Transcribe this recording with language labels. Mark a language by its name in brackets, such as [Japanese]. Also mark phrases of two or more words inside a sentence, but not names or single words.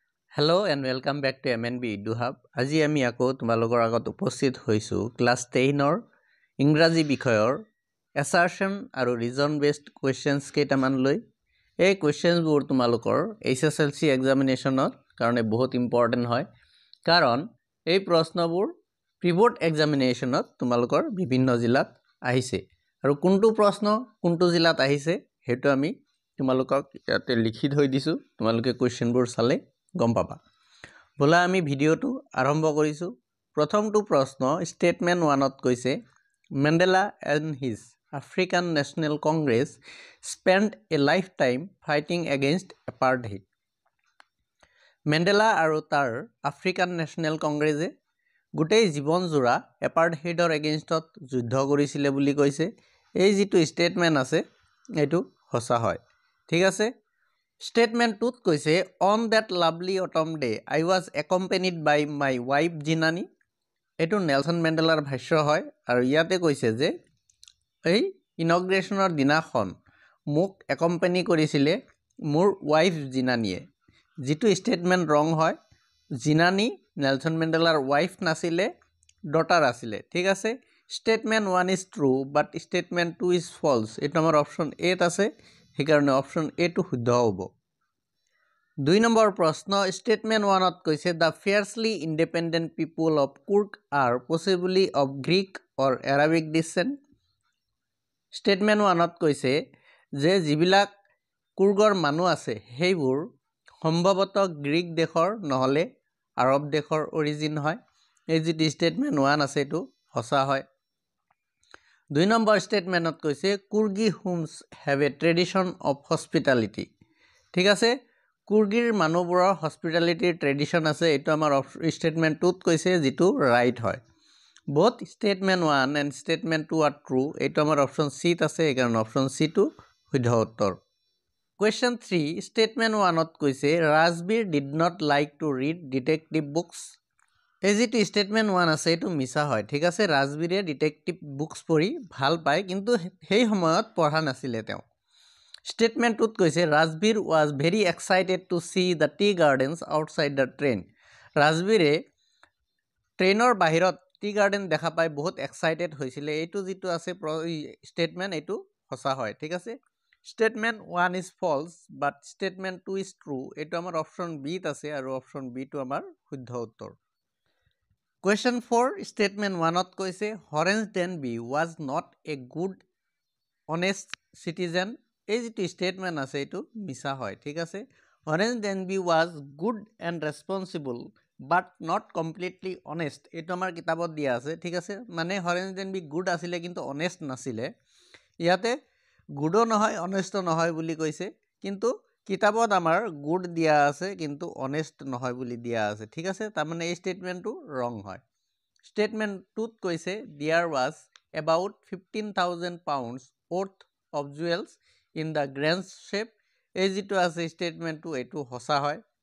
[English] Hello and welcome back to MNB Edu Hub. [Assamese] আজি আমি আকৌ তোমালোকৰ আগত উপস্থিত হৈছো ক্লাছ 10ৰ ইংৰাজী বিষয়ৰ assertion আৰু [English] reason based questions [Assamese] কেইটামান লৈ এই questions বোৰ তোমালোকৰ HSLC examinationৰ কাৰণে বহুত important হয় কাৰণ এই প্ৰশ্নবোৰ pre-board examinationত তোমালোকৰ বিভিন্ন জিলাত আহিছে আৰু কোনটো প্ৰশ্ন কোনটো জিলাত আহিছে হেতু আমি তোমালোকক ইয়াতে লিখি থৈ দিছো তোমালোকে questionবোৰ চালে গম পাবা বলা আমি ভিডিওটো আৰম্ভ কৰিছো প্ৰথমটো প্ৰশ্ন স্টেটমেন্ট 1ত কৈছে [English] Mandela and his African National Congress spent a lifetime fighting against apartheid [Assamese] Mandela আৰু তাৰ আফ্ৰিকান ন্যাশনাল কংগ্ৰেছে গোটেই জীৱন জোৰা এপাৰ্টহেডৰ এগেইনষ্টত যুদ্ধ কৰিছিল বুলি কৈছে এই যেটো স্টেটমেন্ট আছে এটো হসা হয় ঠিক আছে Statement 2 কৈছে [English] on that lovely autumn day I was accompanied by my wife Jinani [Assamese] এটো নেলসন মেন্ডেলাৰ ভাষ্য হয় আৰু ইয়াতে কৈছে যে এই ইনগ্ৰেশনৰ দিনাখন মোক একম্পানি কৰিছিলে মোৰ ওয়াইফ জিনানিয়ে যেটো স্টেটমেন্ট ৰং হয় জিনানি নেলসন মেন্ডেলাৰ ওয়াইফ নাছিলে ডটাৰ আছিলে ঠিক আছে স্টেটমেন্ট 1 [English] is true but statement 2 is false [Assamese] এটো আমাৰ অপশন এ আছে সেইকাৰণে অপশন এ টো শুদ্ধ হ'ব 2 নম্বৰ প্ৰশ্ন স্টেটমেন্ট 1ত কৈছে [English] the fiercely independent people of Kurk are possibly of Greek or Arabic descent [Assamese] স্টেটমেন্ট 1ত কৈছে যে যিবিলাক কুৰ্গৰ মানুহ আছে হেইবোৰ সম্ভৱতঃ গ্ৰীক দেশৰ নহলে আৰব দেশৰ অৰিজিন হয় এই যে স্টেটমেন্ট 1 আছে এটো হসা হয় 2 নম্বৰ স্টেটমেন্টত কৈছে কুৰ্গী হোমস [English] have a tradition of hospitality [Assamese] ঠিক আছে কুৰ্গীৰ মানুহবোৰৰ হস্পিটালিটিৰ ট্ৰেডিশন আছে এটো আমাৰ স্টেটমেন্ট 2ত কৈছে যেটো ৰাইট হয় [English] both statement 1 and statement 2 are true [Assamese] এটো আমাৰ অপশন সি ত আছে কাৰণ অপশন সি টো শুদ্ধ উত্তৰ [English] Question 3 statement [Assamese] 1ত কৈছে [English] Rajbir did not like to read detective books [Assamese] এই যেটো স্টেটমেন্ট 1 আছে এটো মিছা হয় ঠিক আছে ৰাজবীৰে [English] detective books [Assamese] পঢ়ি ভাল পায় কিন্তু সেই সময়ত পঢ়া নাছিলে তেওঁ Statement 2 কৈছে [English] Rajbir was very excited to see the tea gardens outside the train [Assamese] ৰাজবীৰে ট্ৰেইনৰ বাহিৰত [English] tea garden [Assamese] দেখা পাই বহুত এক্সাইটেড হৈছিল এইটো যেটো আছে স্টেটমেন্ট এটো হসা হয় ঠিক আছে [English] Statement 1 is false but statement 2 is true [Assamese] এটো আমাৰ অপশন বি ত আছে আৰু অপশন বি টো আমাৰ শুদ্ধ উত্তৰ [English] Question 4 statement [Assamese] 1ত কৈছে [English] Horace Denby was not a good honest citizen [Assamese] এই যেটো স্টেটমেন্ট আছে এটো মিছা হয় ঠিক আছে Horace Denby [English] was good and responsible but not completely honest [Assamese] এটো আমাৰ কিতাপত দিয়া আছে ঠিক আছে মানে Horace Denby good আছিলে কিন্তু honest নাছিলে ইয়াতে গুডো নহয় অনেষ্ট নহয় বুলি কৈছে কিন্তু কিতাপত আমাৰ গুড দিয়া আছে কিন্তু অনেষ্ট নহয় বুলি দিয়া আছে ঠিক আছে তাৰ মানে এই স্টেটমেন্টটো ৰং হয় স্টেটমেন্ট 2ত কৈছে [English] there was about 15,000 pounds worth of jewels in the grand shape [Assamese] এই যেটো আছে স্টেটমেন্ট 2 এটো হসা হয়